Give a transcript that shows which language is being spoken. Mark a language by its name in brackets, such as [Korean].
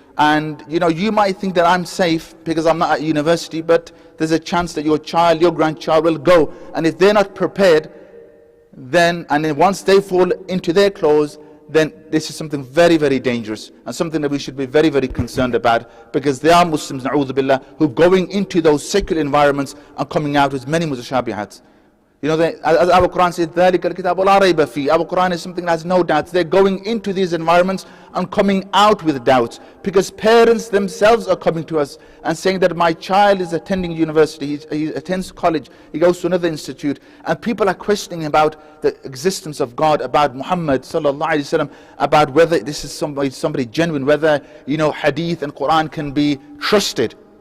[English] And you might think that I'm safe because I'm not at university, but there's a chance that your child, your grandchild will go, and if they're not prepared, then once they fall into their claws, then this is something very, very dangerous and something that we should be very, very concerned about, because there are Muslims, na'udhu billah, who going into those secular environments and coming out with many mutashabihats. [Arabic] As our Quran says, ذَلِكَ الْكِتَابُ لَا رَيْبَ فِيهِ. [English] Our Quran is something that has no doubts. They're going into these environments and coming out with doubts, because parents themselves are coming to us and saying that my child is attending university, he attends college, he goes to another institute, and people are questioning about the existence of God, about Muhammad sallallahu alaihi wasallam, about whether this is somebody genuine, whether Hadith and Quran can be trusted.